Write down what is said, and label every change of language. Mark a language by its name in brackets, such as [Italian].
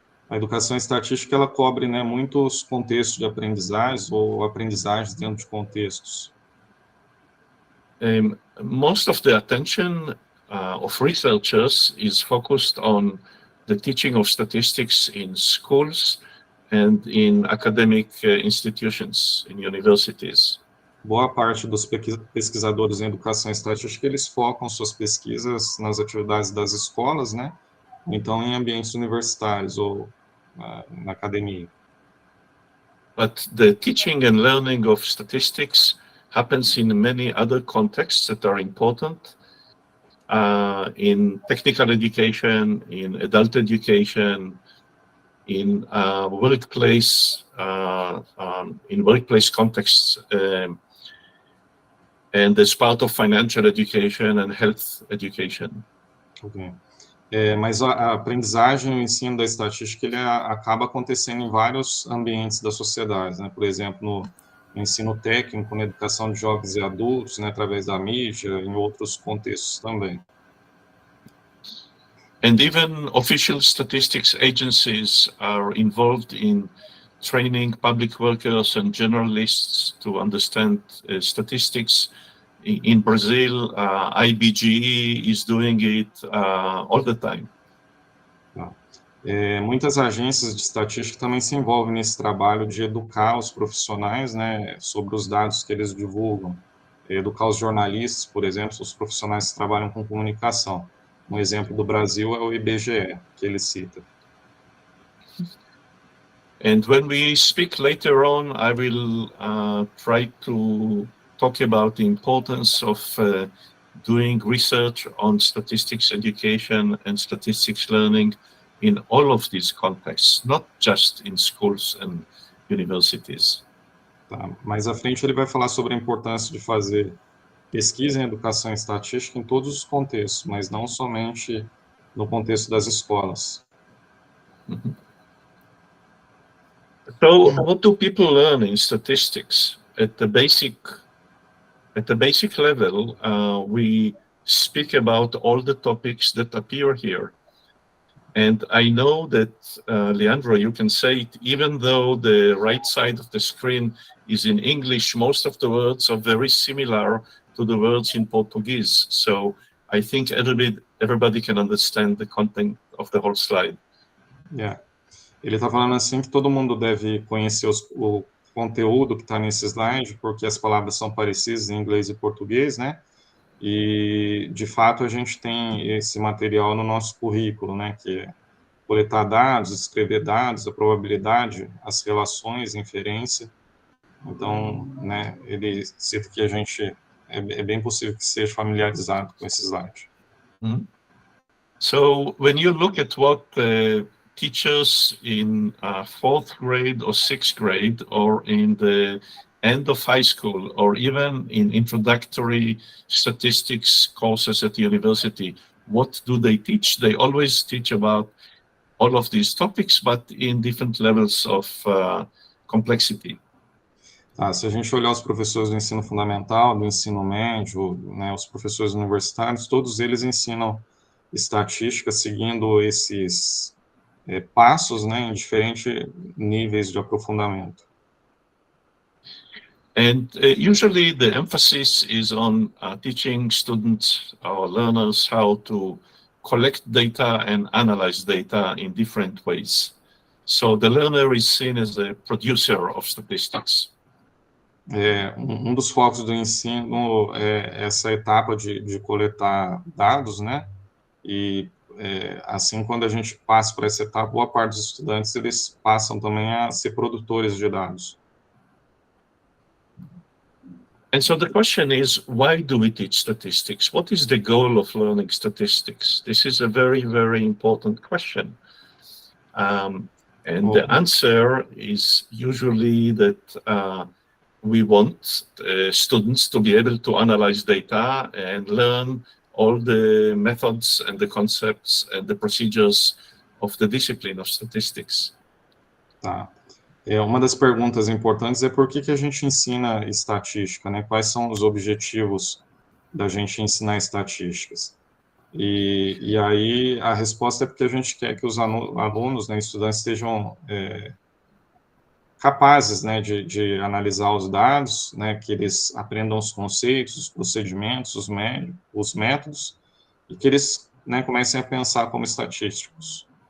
[Portuguese] A educação estatística, ela cobre, né, muitos contextos de aprendizagem ou aprendizagens dentro de contextos. [English] Most of the attention of researchers is focused on the teaching of statistics in schools and in academic institutions, in universities. [Portuguese] Boa parte dos pesquisadores em educação estatística, eles focam suas pesquisas nas atividades das escolas, né? Ou então em ambientes universitários ou na academia. [English] But the teaching and learning of statistics happens in many other contexts that are important, in technical education, in adult education, in workplace contexts, and as part of financial education and health education. Okay. [Portuguese] Mas a aprendizagem, o ensino da estatística, ele acaba acontecendo em vários ambientes da sociedade, né? Por exemplo, no ensino técnico, na educação de jovens e adultos, né, através da mídia, em outros contextos também. [English] And even official statistics agencies are involved in training public workers and journalists to understand statistics. In Brazil, IBGE is doing it all the time. [Portuguese] Muitas agências de estatística também se envolvem nesse trabalho de educar os profissionais, né, sobre os dados que eles divulgam. Educar os jornalistas, por exemplo, os profissionais que trabalham com comunicação. Um exemplo do Brasil é o IBGE, que ele cita. [English] And when we speak later on, I will try to talk about the importance of doing research on statistics education and statistics learning in all of these contexts, not just in schools and universities. [Portuguese] Tá, mais à frente ele vai falar sobre a importância de fazer pesquisa em educação estatística em todos os contextos, mas não somente no contexto das escolas. Mm-hmm. [English] So, what do people learn in statistics? At the basic level, we speak about all the topics that appear here. And I know that, Leandro, you can say it, even though the right side of the screen is in English, most of the words are very similar to the words in Portuguese. So I think everybody can understand the content of the whole slide. Yeah. [Portuguese] Ele está falando assim que todo mundo deve conhecer o conteúdo que está nesse slide, porque as palavras são parecidas em inglês e português, né? E, de fato, a gente tem esse material no nosso currículo, né? Que é coletar dados, escrever dados, a probabilidade, as relações, inferência. Então, né, ele cita que a gente é bem possível que seja familiarizado com esse slide. [English] So when you look at what teachers in 4th grade or 6th grade or in the end of high school or even in introductory statistics courses at the university, what do they teach? They always teach about all of these topics, but in different levels of complexity. [Portuguese] Tá, se a gente olhar os professores do ensino fundamental, do ensino médio, né, os professores universitários, todos eles ensinam estatística seguindo esses passos, né, em diferentes níveis de aprofundamento. [English] And usually the emphasis is on teaching students or learners how to collect data and analyze data in different ways. So the learner is seen as a producer of statistics. [Portuguese] Um dos focos do ensino é essa etapa de coletar dados, né? E assim, quando a gente passa para essa etapa, boa parte dos estudantes eles passam também a ser produtores de dados. [English] And so the question is, why do we teach statistics? What is the goal of learning statistics? This is a very, very important question. And the answer is usually that we want students to be able to analyze data and learn all the methods and the concepts and the procedures of the discipline of statistics. [Portuguese] Tá. Uma das perguntas importantes é por que a gente ensina estatística, né? Quais são os objetivos da gente ensinar estatísticas? E aí a resposta é porque a gente quer que os alunos, né, estudantes, estejam capazes, né, de analisar os dados, né, que eles aprendam os conceitos, os procedimentos, os métodos, e que eles, né, comecem a pensar como estatísticos.